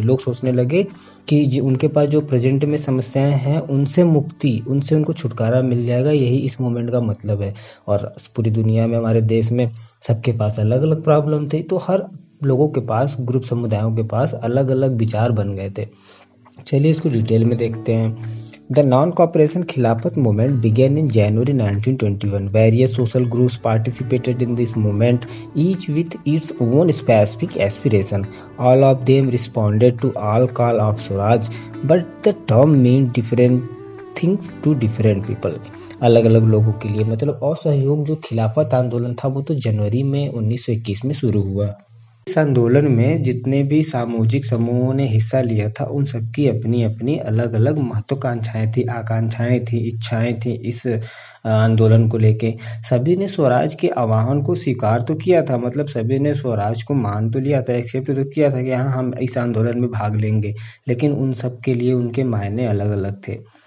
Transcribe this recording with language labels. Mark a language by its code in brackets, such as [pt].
[hi] लोग सोचने लगे कि उनके पास जो प्रेजेंट में समस्याएं हैं उनसे मुक्ति, उनसे उनको छुटकारा मिल जाएगा, यही इस मूवमेंट का मतलब है। और पूरी दुनिया में हमारे देश में सबके पास अलग अलग प्रॉब्लम थी, तो हर लोगों के पास, ग्रुप समुदायों के पास अलग अलग विचार बन गए थे। चलिए इसको डिटेल में देखते हैं। [en] The non-cooperation Khilafat movement began in January 1921. Various social groups participated in this movement, each with its own specific aspiration. All of them responded to all call of Swaraj, but the term meant different things to different people. [hi] अलग अलग लोगों के लिए मतलब असहयोग जो खिलाफत आंदोलन था वो तो जनवरी में 1921 में शुरू हुआ। इस आंदोलन में जितने भी सामाजिक समूहों ने हिस्सा लिया था उन सबकी अपनी अपनी अलग अलग महत्वाकांक्षाएं थी, आकांक्षाएं थी, इच्छाएं थी। इस आंदोलन को लेके सभी ने स्वराज के आह्वान को स्वीकार तो किया था, मतलब सभी ने स्वराज को मान तो लिया था, एक्सेप्ट तो किया था कि हाँ हम इस आंदोलन में भाग लेंगे, लेकिन उन सब के लिए उनके मायने अलग अलग थे।